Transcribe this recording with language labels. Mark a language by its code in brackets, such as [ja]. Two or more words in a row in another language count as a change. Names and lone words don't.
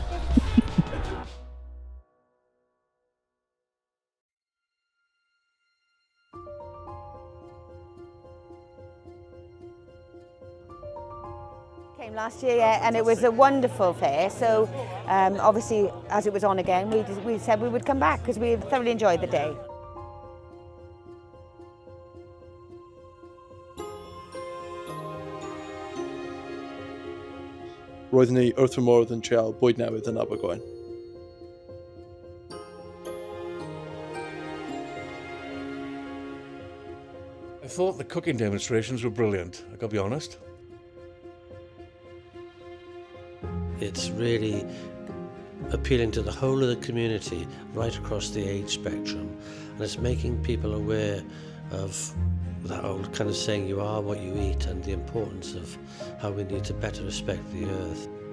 [en] Came last year, yeah, and it was a wonderful fair. So obviously, as it was on again, we said we would come back because we thoroughly enjoyed the day. [cy] Roedd ni wrth fy modd yn trial bwyd newydd yn Abergwaun. [en] I thought the cooking demonstrations were brilliant, I've got to be honest. It's really appealing to the whole of the community right across the age spectrum, and it's making people aware of that old kind of saying, you are what you eat, and the importance of how we need to better respect the earth.